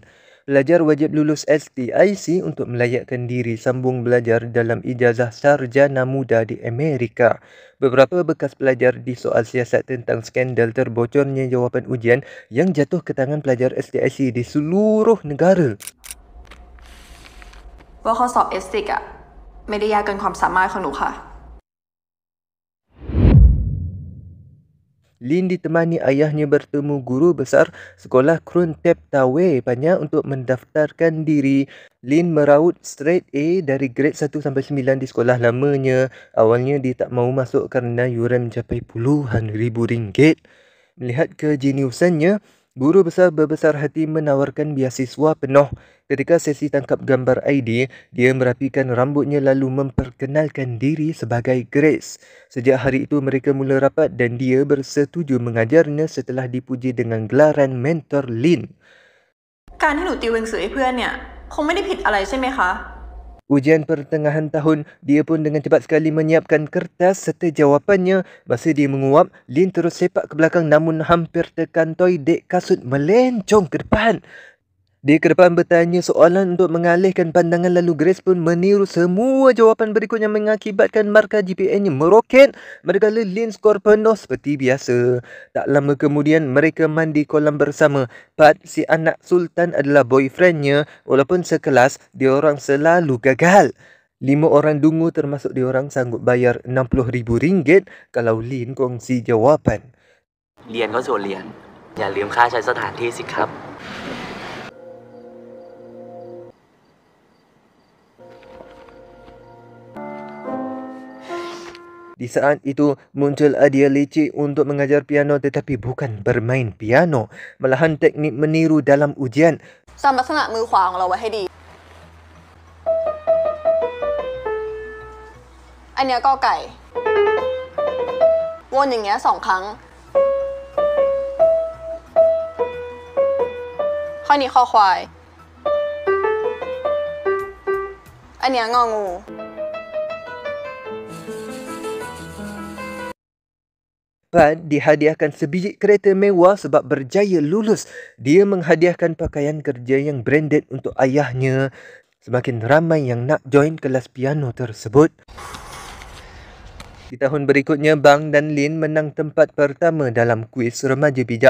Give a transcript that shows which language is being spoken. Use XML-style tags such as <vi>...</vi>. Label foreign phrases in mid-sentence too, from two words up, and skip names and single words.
<ms>Pelajar wajib lulus STIC untuk melayakkan diri sambung belajar dalam ijazah sarjana muda di Amerika. Beberapa bekas pelajar disoal siasat tentang skandal terbocornya jawapan ujian yang jatuh ke tangan pelajar STIC di seluruh negara.</ms> <th>ว่าข้อสอบ STIC อะไม่ได้ยากเกินความสามารถของหนูค่ะ</th> <ms>Lin ditemani ayahnya bertemu guru besar sekolah Krun Tep Tawe banyak untuk mendaftarkan diri. Lin meraut</ms> <en>straight A</en> <ms>dari grade 1 sampai 9 di sekolah lamanya. Awalnya dia tak mahu masuk kerana yuran mencapai puluhan ribu ringgit. Melihat kejeniusannya, guru besar berbesar hati menawarkan beasiswa penuh. Ketika sesi tangkap gambar ID, dia merapikan rambutnya lalu memperkenalkan diri sebagai Grace. Sejak hari itu mereka mula rapat dan dia bersetuju mengajarnya setelah dipuji dengan gelaran mentor Lin.</ms> <th>การที่หนูติวหนังสือให้เพื่อนเนี่ยคงไม่ได้ผิดอะไรใช่ไหมคะ</th> <ms>Ujian pertengahan tahun, dia pun dengan cepat sekali menyiapkan kertas serta jawapannya. Masa dia menguap, Lin terus sepak ke belakang namun hampir terkantoi dek kasut melencong ke depan. Dia ke depan bertanya soalan untuk mengalihkan pandangan lalu Grace pun meniru semua jawapan berikutnya mengakibatkan markah GPA-nya meroket manakala Lin skor penuh seperti biasa. Tak lama kemudian mereka mandi kolam bersama. Pat, si anak Sultan adalah boyfriendnya. Walaupun sekelas, diorang selalu gagal. 5 orang dungu termasuk diorang sanggup bayar RM60,000 kalau Lin kongsi jawapan.</ms> <th>เรียนก็ส่วนเรียนอย่าลืมค่าใช้สถานที่สิครับ</th> <ms>Di saat itu, muncul idea leceh untuk mengajar piano tetapi bukan bermain piano, malahan teknik meniru dalam ujian.</ms> <th>จำลักษณะมือขวาของเราไว้ให้ดี อันเนี้ยกอไก่ วนอย่างเงี้ย2 ครั้ง ข้อนี้คอควาย อันเนี้ยงองู</th> <ms>Pat dihadiahkan sebiji kereta mewah sebab berjaya lulus. Dia menghadiahkan pakaian kerja yang branded untuk ayahnya. Semakin ramai yang nak join kelas piano tersebut. Di tahun berikutnya, Bang dan Lin menang tempat pertama dalam kuis remaja bijak.</ms>